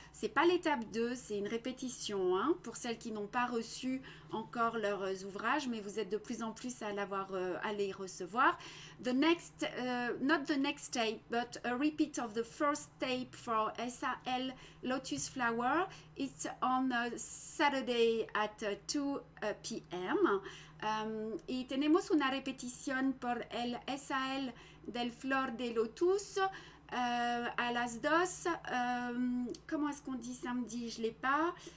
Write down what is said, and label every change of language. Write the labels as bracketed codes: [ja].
[fr] C'est pas l'étape 2, c'est une répétition pour celles qui n'ont pas reçu encore leurs ouvrages, mais vous êtes de plus en plus à les recevoir. [en] Not the next tape, but a repeat of the first tape for SAL Lotus Flower. It's on Saturday at 2 p.m. [es] Y tenemos una repetición por el SAL del Flor de Lotus à las 2. [fr] Comment est-ce qu'on dit samedi? Je ne l'ai pas.